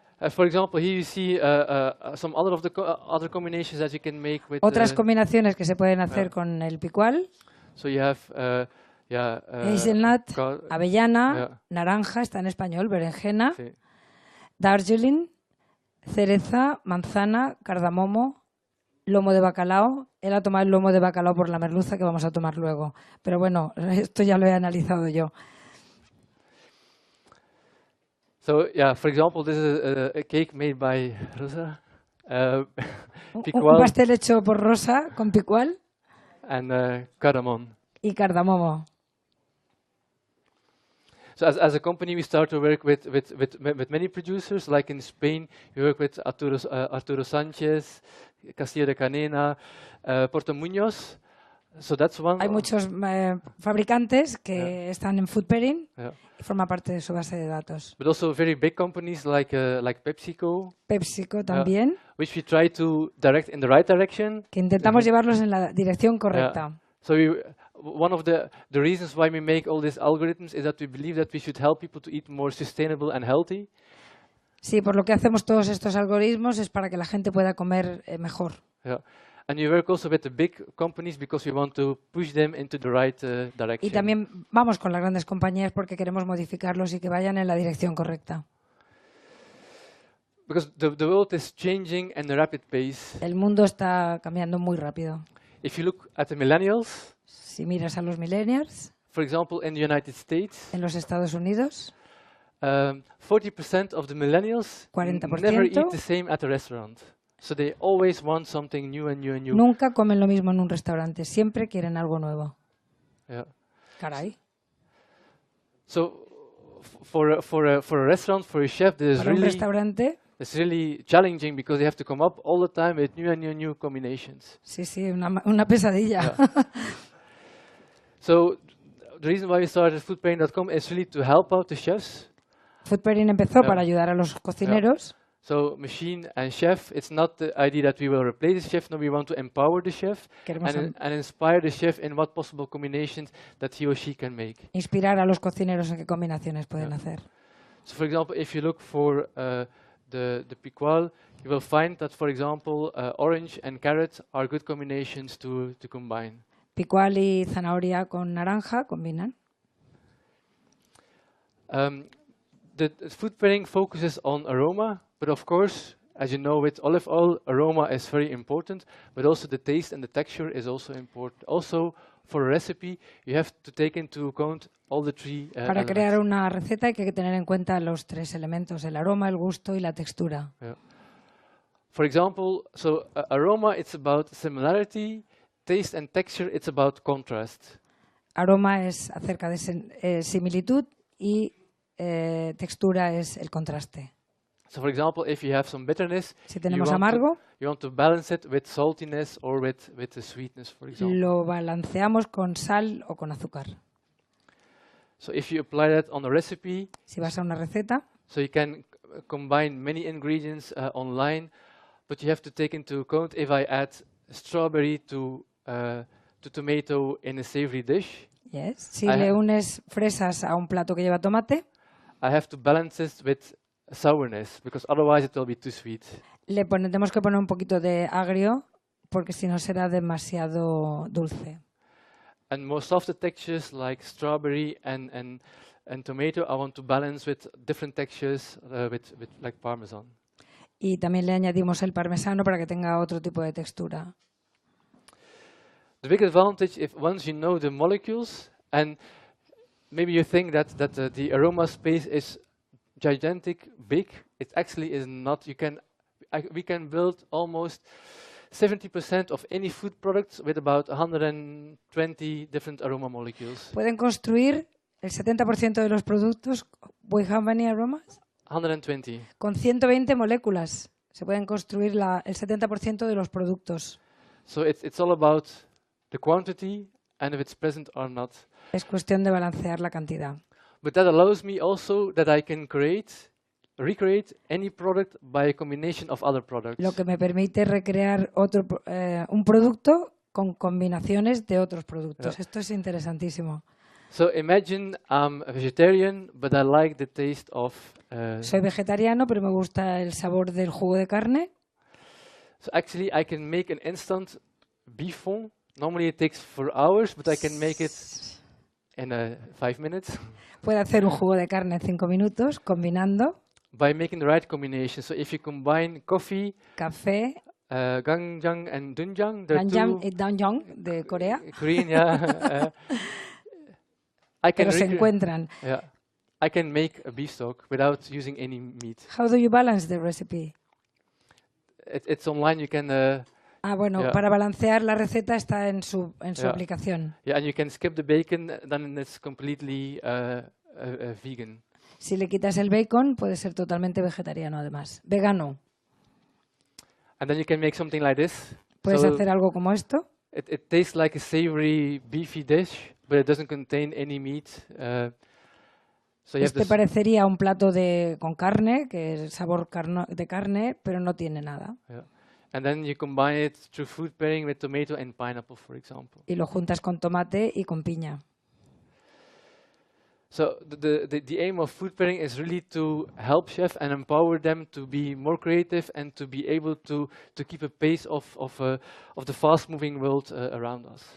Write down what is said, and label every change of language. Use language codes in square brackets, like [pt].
[en] For example, here you see some other combinations that you can make with. [es] Otras combinaciones que se pueden hacer con el picual. [en] So you have [es] Hazelnut, avellana, naranja, está en español, berenjena, Sí. Darjeeling, cereza, manzana, cardamomo, lomo de bacalao. Él ha tomado el lomo de bacalao por la merluza que vamos a tomar luego. Pero bueno, esto ya lo he analizado yo. [en] So yeah, for example, this is a cake made by Rosa, [es] Un picual pastel hecho por Rosa con picual [en] and cardamom. [es] y cardamomo. [en] So as a company, we start to work with many producers. Like in Spain, we work with Arturo Sánchez, Castillo de Canena, Porto Muñoz. So that's one. [es] Hay muchos fabricantes que están en food pairing [en] Yeah. [es] y forma parte de su base de datos. [en] But also very big companies like PepsiCo, [es] PepsiCo también, [en] which we try to direct in the right direction. [es] que intentamos llevarlos en la dirección correcta. [en] So one of the reasons why we make all these algorithms is that we believe that we should help people to eat more sustainable and healthy. [es] Sí, por lo que hacemos todos estos algoritmos es para que la gente pueda comer mejor. [en] Yeah. And we work also with the big companies because we want to push them into the right direction. [es] Y también vamos con las grandes compañías porque queremos modificarlos y que vayan en la dirección correcta. [en] Because the world is changing at a rapid pace. [es] El mundo está cambiando muy rápido. [en] If you look at the millennials, [es] si miras a los millennials, [en] for example, in the United States, [es] en los Estados Unidos, [en] 40% of the millennials [es] 40% [en] never eat the same at a restaurant. So they always want something new and new and new. [es] Nunca comen lo mismo en un restaurante, siempre quieren algo nuevo. [en] Yeah. [es] Caray. [en] So for a restaurant, for a chef, [es] Para un restaurante, [en] it's really challenging because they have to come up all the time with new and new and new combinations. [es] Sí, una pesadilla. [en] Yeah. So the reason why we started foodpairing.com is really to help out the chefs. [es] Food Pairing empezó para ayudar a los cocineros. [en] So machine and chef, it's not the idea that we will replace the chef. No, we want to empower the chef and inspire the chef in what possible combinations that he or she can make. [es] Inspirar a los cocineros en qué combinaciones pueden hacer. [en] So for example, if you look for the picual, you will find that, for example, orange and carrot are good combinations to combine. [es] Picual y zanahoria con naranja combinan. [en] The food pairing focuses on aroma, but of course, as you know, with olive oil, aroma is very important, but also the taste and the texture is also important. Also, for a recipe, you have to take into account all the three [es] Para crear una receta hay que tener en cuenta los tres elementos, el aroma, el gusto y la textura. [en] Yeah. For example, so aroma, it's about similarity, taste and texture, it's about contrast. [es] Aroma es acerca de similitud y textura es el contraste. [en] So for example, if you have some bitterness, [es] si tenemos amargo, [en] you want to balance it with saltiness or with the sweetness, for example. [es] Lo balanceamos con sal o con azúcar. [en] So if you apply that on a recipe, [es] si vas a una receta, [en] so you can combine many ingredients online, but you have to take into account if I add strawberry to tomato in a savory dish. Yes. [es] Si le unes fresas a un plato que lleva tomate, [en] I have to balance it with sourness because otherwise it will be too sweet. [es] Tenemos que poner un poquito de agrio porque si no será demasiado dulce. [en] And most of the textures like strawberry and tomato I want to balance with different textures with like parmesan. [es] Y también le añadimos el parmesano para que tenga otro tipo de textura. [en] The big advantage if once you know the molecules and maybe you think that the aroma space is gigantic, big. It actually is not. We can build almost 70% of any food products with about 120 different aroma molecules. [es] Pueden construir el 70% de los productos. [en] We have many aromas? 120. [es] Con 120 moléculas se pueden construir el 70% de los productos. [en] So it's all about the quantity and if it's present or not. [es] Es cuestión de balancear la cantidad. [en] But that allows me also that I can recreate any product by a combination of other products. [es] Lo que me permite recrear un producto con combinaciones de otros productos. Esto es interesantísimo. [en] So imagine I'm a vegetarian, but I like the taste of. [es] Soy vegetariano, pero me gusta el sabor del jugo de carne. [en] So actually, I can make an instant beef fond. Normally it takes 4 hours, but I can make it in 5 minutes. [es] Puede hacer un jugo de carne en 5 minutos combinando. [en] By making the right combination. So if you combine coffee, [es] café, [en] ganjang and doenjang, [es] ganjang y doenjang de Corea. [en] Korean, yeah. [es] Pero se encuentran. [en] Yeah. I can make a beef stock without using any meat. How do you balance the recipe? It's online. You can. [es] Bueno, [en] yeah. [es] Para balancear la receta está en su [en] Yeah. [es] aplicación. [en] Yeah, and you can skip the bacon, then it's completely vegan. [es] Si le quitas el bacon, puede ser totalmente vegetariano además. Vegano. [en] And then you can make something like this. [es] Puedes [en] So [es] hacer algo como esto. [en] it tastes like a savory, beefy dish, but it doesn't contain any meat. So you have [es] Este [en] this, [es] parecería un plato con carne, que es sabor de carne, pero no tiene nada. [en] yeah. And then you combine it through food pairing with tomato and pineapple, for example. [es] Y lo juntas con tomate y con piña. [en] So the aim of food pairing is really to help chefs and empower them to be more creative and to be able to keep a pace of the fast-moving world around us.